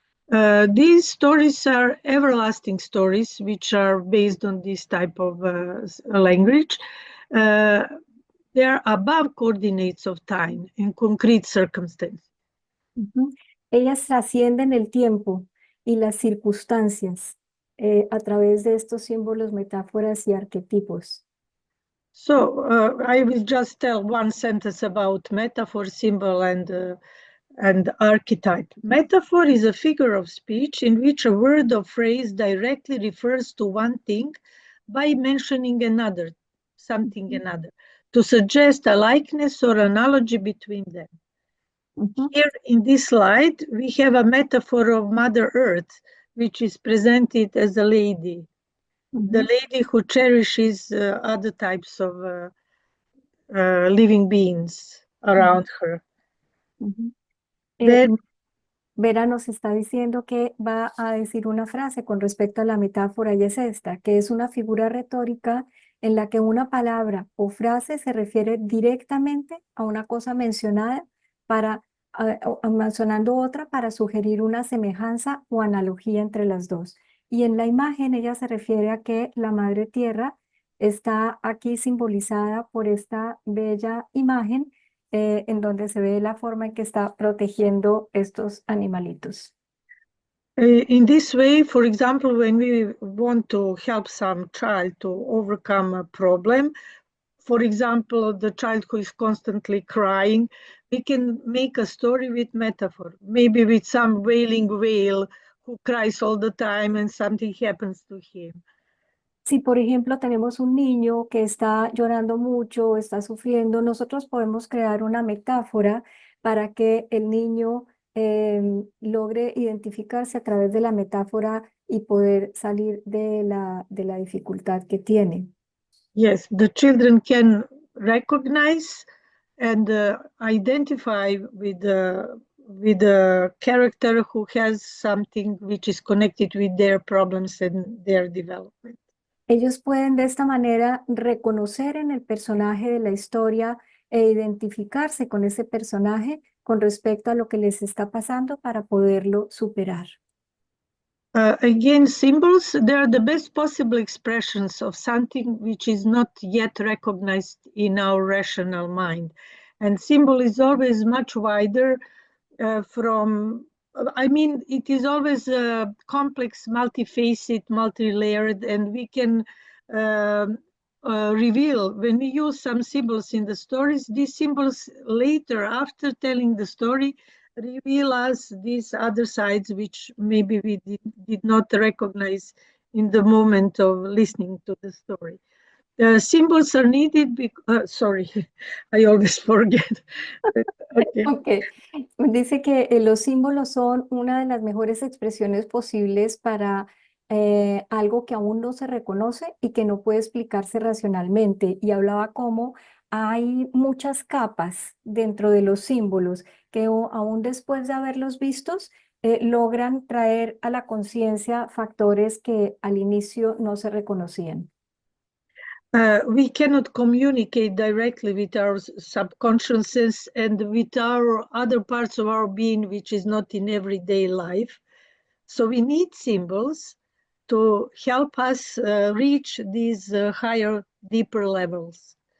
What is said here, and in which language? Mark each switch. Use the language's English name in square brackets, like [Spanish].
[English] These stories are everlasting stories, which are based on this type of language. They are above coordinates of time and concrete circumstances. [Spanish] Ellas trascienden el tiempo y las circunstancias. a través de estos símbolos, metáforas y arquetipos. [English] So I will just tell one sentence about metaphor, symbol, and archetype. Metaphor is a figure of speech in which a word or phrase directly refers to one thing by mentioning another, something another, to suggest a likeness or analogy between them. Here in this slide, we have a metaphor of Mother Earth, which is presented as a lady, the lady who cherishes other types of living beings around her. Eh, Then [Spanish] Vera nos está diciendo que va a decir una frase con respecto a la metáfora y es esta, que es una figura retórica en la que una palabra o frase se refiere directamente a una cosa mencionada para, mencionando otra para sugerir una semejanza o analogía entre las dos. Y en la imagen ella se refiere a que la Madre Tierra está aquí simbolizada por esta bella imagen en donde se ve la forma en que está protegiendo estos animalitos. [English] in this way, for example, when we want to help some child to overcome a problem, for example, the child who is constantly crying, we can make a story with metaphor, maybe with some wailing whale who cries all the time and something happens to him. [Spanish] Si, por ejemplo, tenemos un niño que está llorando mucho, está sufriendo, nosotros podemos crear una metáfora para que el niño logre identificarse a través de la metáfora y poder salir de la dificultad que tiene. [English] Yes, the children can recognize and identify with the character who has something which is connected with their problems and their development. [Spanish] Ellos pueden de esta manera reconocer en el personaje de la historia e identificarse con ese personaje con respecto a lo que les está pasando para poderlo superar. [English] Again, symbols, they are the best possible expressions of something which is not yet recognized in our rational mind. And symbol is always much wider it is always complex, multifaceted, multi-layered, and we can reveal, when we use some symbols in the stories, these symbols later, after telling the story, reveal us these other sides which maybe we did not recognize in the moment of listening to the story. Symbols are needed because, sorry, I always forget. Okay. Okay. [Spanish] Dice que los símbolos son una de las mejores expresiones posibles para algo que aún no se reconoce y que no puede explicarse racionalmente. Y hablaba cómo hay muchas capas dentro de los símbolos que aún después de haberlos vistos, logran traer a la conciencia factores que al inicio no se reconocían. [English] We cannot communicate directly with our subconsciouses and with our other parts of our being, which is not in everyday life. So we need symbols to help us reach these higher, deeper levels.